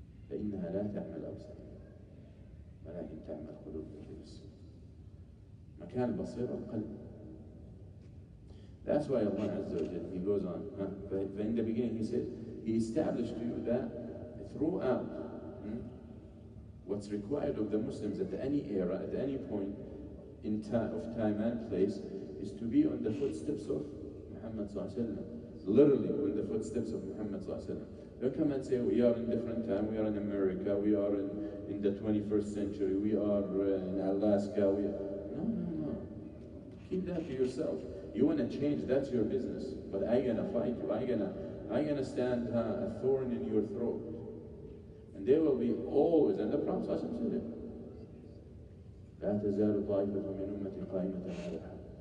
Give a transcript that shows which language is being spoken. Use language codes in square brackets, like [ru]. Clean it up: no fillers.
[ar] فإنها لا تعمل الأبصار ولكن تعمل قلوب التي في الصدور. مكان البصيرة القلب. [en] That's why Allah Azza wa Jalla, He goes on. But in the beginning He said, He established to you that throughout what's required of the Muslims at any era, at any point in of time and place, is to be on the footsteps of Muhammad Sallallahu Alaihi Wasallam. Literally on the footsteps of Muhammad Sallallahu Alaihi Wasallam. Don't come and say we are in different time, we are in America, we are in the 21st century, we are in Alaska, No. Keep that to yourself. You want to change, that's your business. But I'm gonna fight you. I'm gonna stand a thorn in your throat. And there will be always, and the Prophet said it. [ar] لا تزال طائفة من أمتي قائمة على الحق.